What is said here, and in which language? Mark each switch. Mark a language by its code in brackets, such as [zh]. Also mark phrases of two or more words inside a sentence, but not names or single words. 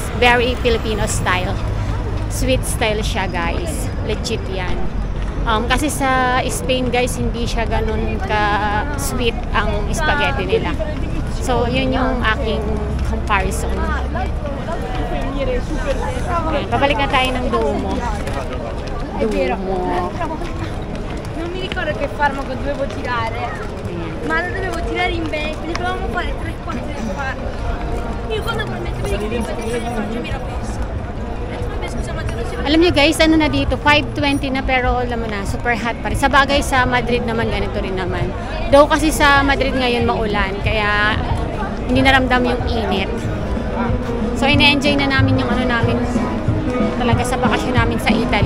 [en] Very Filipino style. Sweet style siya, guys. Legit yan. [tl] Kasi sa Spain, guys, hindi siya ganun ka-sweet ang spaghetti nila. So, yun yung aking comparison. Okay, pabalik na tayo ng Duomo. Duomo. [it] Non mi ricordo che farmaco dovevo tirare, ma lo dovevo tirare in bene, quindi dovevamo fare 3-4 farmaci. Io quando promettevo di farci mi ero persa. [tl] Alam niyo guys, ano na dito, 5:20 na pero alam mo na, [en] super hot [tl] pa rin. Sa bagay sa Madrid naman, ganito rin naman. Though kasi sa Madrid ngayon maulan, kaya hindi naramdam yung init. So ina-enjoy na namin yung ano namin talaga sa bakasyon namin sa Italy.